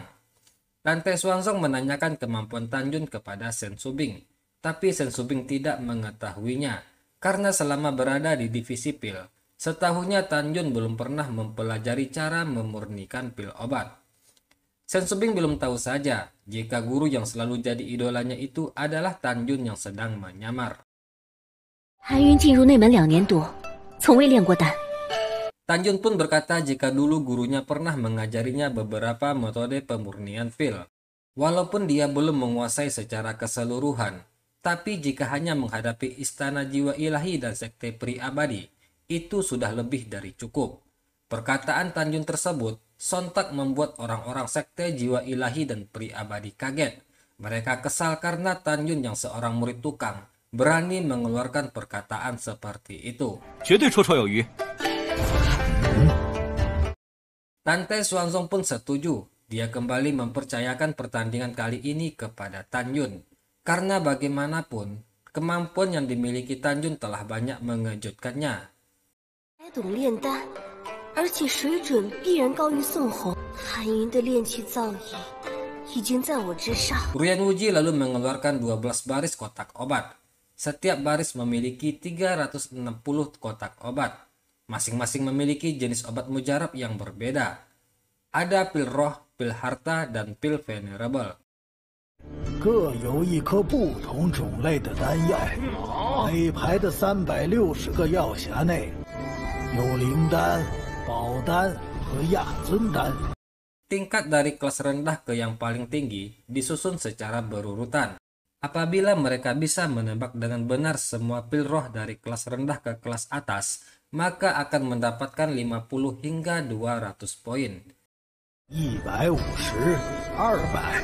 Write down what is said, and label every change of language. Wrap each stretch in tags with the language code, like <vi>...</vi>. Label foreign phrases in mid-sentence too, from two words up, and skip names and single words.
<id>Tante Xuanzong menanyakan kemampuan Tan Yun kepada Sen Subing, tapi Sen Subing tidak mengetahuinya, karena selama berada di divisi pil, setahunya Tan Yun belum pernah mempelajari cara memurnikan pil obat. Sen Subing belum tahu saja jika guru yang selalu jadi idolanya itu adalah Tan Yun yang sedang menyamar.</id> <zh>韩云进入内门2年多，从未炼过丹。</zh> <id>Tan Yun pun berkata jika dulu gurunya pernah mengajarinya beberapa metode pemurnian pil. Walaupun dia belum menguasai secara keseluruhan, tapi jika hanya menghadapi Istana Jiwa Ilahi dan Sekte Pri Abadi, itu sudah lebih dari cukup. Perkataan Tan Yun tersebut sontak membuat orang-orang Sekte Jiwa Ilahi dan Pri Abadi kaget. Mereka kesal karena Tan Yun yang seorang murid tukang berani mengeluarkan perkataan seperti itu.</id> <zh>绝对绰绰有余。</zh> <id>Tante Xuanzong pun setuju. Dia kembali mempercayakan pertandingan kali ini kepada Tan Yun. Karena bagaimanapun, kemampuan yang dimiliki Tan Yun telah banyak mengejutkannya.</id> <zh>还懂炼丹，而且水准必然高于宋红。韩云的炼气造诣已经在我之上。</zh> <id>Ruyan Wuji lalu mengeluarkan 12 baris kotak obat. Setiap baris memiliki 360 kotak obat. Masing-masing memiliki jenis obat mujarab yang berbeda. Ada pil roh, pil harta, dan pil venerable.</id> <zh>各有一颗不同种类的丹药，每排的360个药匣内有灵丹、宝丹和亚尊丹。</zh> <id>Tingkat dari kelas rendah ke yang paling tinggi disusun secara berurutan. Apabila mereka bisa menebak dengan benar semua pil roh dari kelas rendah ke kelas atas, maka akan mendapatkan 50 hingga 200 poin.</id> <zh>150、200。</zh>